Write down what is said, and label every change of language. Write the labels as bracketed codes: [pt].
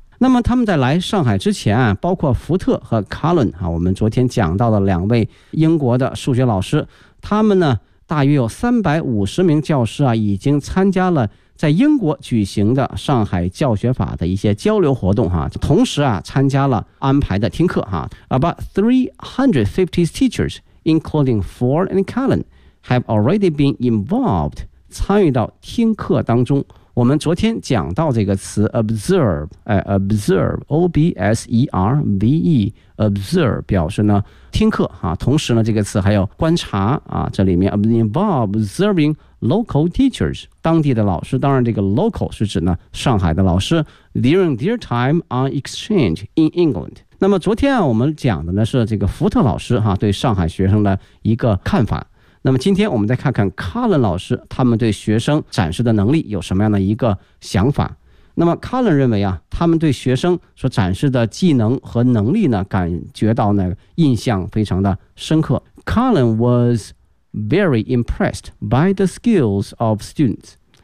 [zh] 那么他们在来上海之前啊，包括福特和 Cullen 啊，我们昨天讲到的两位英国的数学老师，他们呢大约有350名教师啊，已经参加了在英国举行的上海教学法的一些交流活动哈，同时啊参加了安排的听课哈。 [en] About 350 teachers, including Ford and Cullen, have already been involved [zh] 参与到听课当中。我们昨天讲到这个词 observe 表示呢听课哈，同时呢这个词还有观察啊，这里面 [en] involve observing local teachers [zh] 当地的老师，当然这个 local 是指呢上海的老师 [en] during their time on exchange in England。 [zh] 那么昨天啊我们讲的呢是这个福特老师哈对上海学生的一个看法。那么今天我们再看看 Cullen 老师他们对学生展示的能力有什么样的一个想法。那么 Cullen 认为啊，他们对学生所展示的技能和能力呢感觉到呢印象非常的深刻。 [en] Cullen was very impressed by the skills of students。